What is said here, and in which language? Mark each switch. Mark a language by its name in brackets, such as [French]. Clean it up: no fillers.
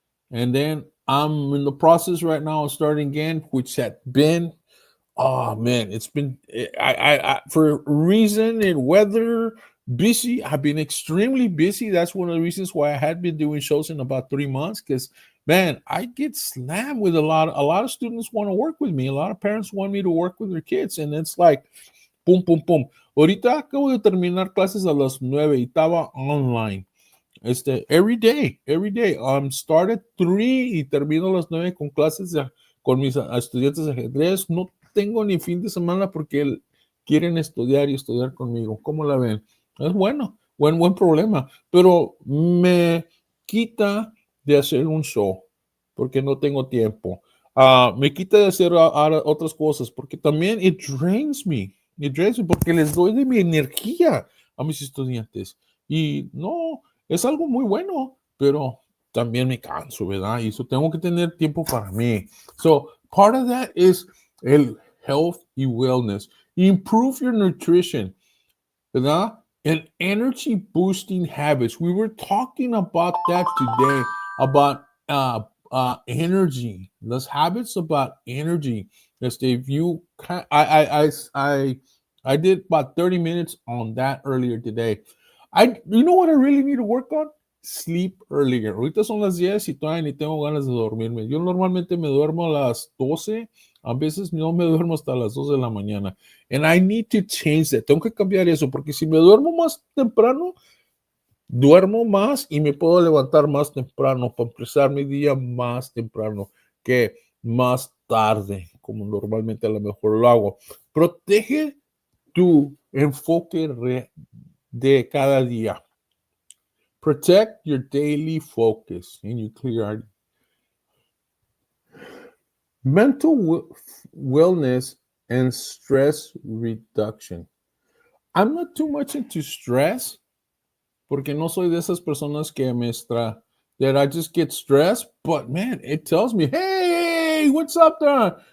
[English] And then I'm in the process right now of starting again, which had been, oh man, it's been I for reason and weather busy. I've been extremely busy. That's one of the reasons why I had been doing shows in about 3 months. Because man, I get slammed with a lot of students want to work with me. A lot of parents want me to work with their kids, and it's like pum pum pum. [Spanish] Ahorita acabo de terminar clases a las 9 y estaba online. Every day. Start at 3 y termino a las 9 con clases con mis estudiantes de ajedrez. No tengo ni fin de semana porque quieren estudiar y estudiar conmigo. ¿Cómo la ven? Es bueno, buen problema, pero me quita de hacer un show porque no tengo tiempo. Me quita de hacer otras cosas porque también it drains me porque les doy de mi energía a mis estudiantes y no, es algo muy bueno, pero también me canso, ¿verdad? Y eso tengo que tener tiempo para mí. [English] So, part of that is el health y wellness. Improve your nutrition, ¿verdad? And energy boosting habits. We were talking about that today, about energy. Those habits about energy. If you can, I did about 30 minutes on that earlier today. You know what I really need to work on? Sleep earlier. [Spanish] Ahorita son las 10 y todavía ni tengo ganas de dormirme. Yo normalmente me duermo a las 12. A veces no me duermo hasta las 2 de la mañana. [English] And I need to change that. [Spanish] Tengo que cambiar eso porque si me duermo más temprano, duermo más y me puedo levantar más temprano para empezar mi día más temprano que más tarde, como normalmente a lo mejor lo hago. Protege tu enfoque de cada día. [English] Protect your daily focus and your clarity. Mental wellness and stress reduction. I'm not too much into stress porque no soy de esas personas que that I just get stressed, but man, it tells me, hey, what's up there?